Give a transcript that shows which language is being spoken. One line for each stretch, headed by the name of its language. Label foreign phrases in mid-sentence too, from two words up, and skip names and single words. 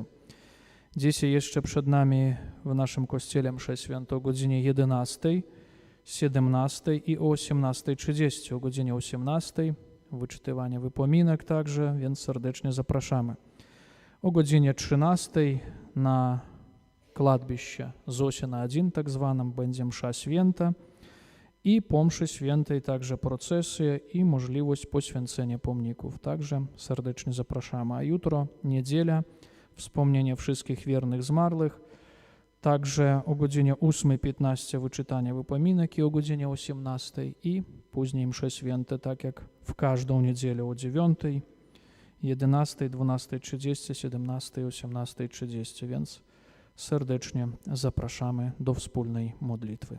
Polish: Dzisiaj jeszcze przed nami w naszym kościele msze święta o godzinie 11, 17 i o 18:30. O godzinie 18 wyczytywanie wypominek także, więc serdecznie zapraszamy. O godzinie 13 na kладбище Зосина 1, tak zwanym, będzie msza święta i po mszy świętej także procesja i możliwość poświęcenia pomników. Także serdecznie zapraszamy. A jutro, niedziela, wspomnienie wszystkich wiernych zmarłych. Także o godzinie 8:15 wyczytanie wypominek i o godzinie 18 i później msze święte, tak jak w każdą niedzielę o 9, 11, 12:30, 17 i 18:30, więc serdecznie zapraszamy do wspólnej modlitwy.